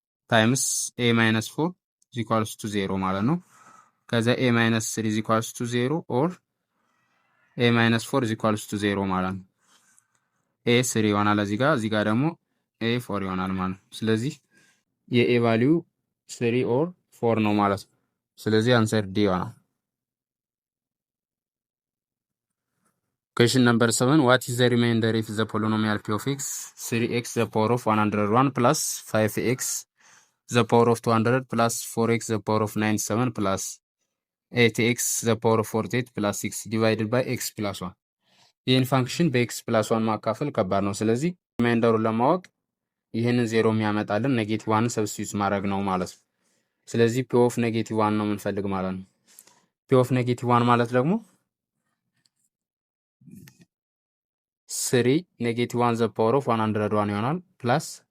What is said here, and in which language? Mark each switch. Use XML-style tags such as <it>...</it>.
<am>ታይምስ ኤ ማይነስ 4 ኢዝ ኢኳልስ ቱ 0 ማለት ነው። ከዛ ኤ ማይነስ 3 ኢዝ ኢኳልስ ቱ 0 ኦር ኤ ማይነስ 4 ኢዝ ኢኳልስ ቱ 0 ማለት ነው። ኤ 3 ይሆናል እዚህ ጋር ደግሞ ኤ 4 ይሆናል ማለት ነው። ስለዚህ የኤ ቫልዩ 3 ኦር 4 ነው ማለት ነው። ስለዚህ አንሰር ዲ ይሆናል።</am> <en>Question number 7. What is the remainder if the polynomial p of x 3x the power of 101 plus 5x the power of 200 plus 4x the power of 97 plus 8x the power of 48 plus 6 divided by x plus 1?</en> <am>ይህን ፋንክሽን በኤክስ ፕላስ 1 ማካፈል ከባድ ነው። ስለዚህ ሪማይንደሩን ለማወቅ ይህንን ዜሮ የሚያመጣልን ኔጌቲቭ 1 ሰብስቲዩት ማድረግ ነው ማለት ነው። ስለዚህ ፒ ኦፍ ኔጌቲቭ 1 ነው የምንፈልግ ማለት ነው። ፒ ኦፍ ኔጌቲቭ 1 ማለት ደግሞ 3 ኔጌቲቭ 1 ዘ ፓወር ኦፍ 101 ይሆናል ፕላስ</am>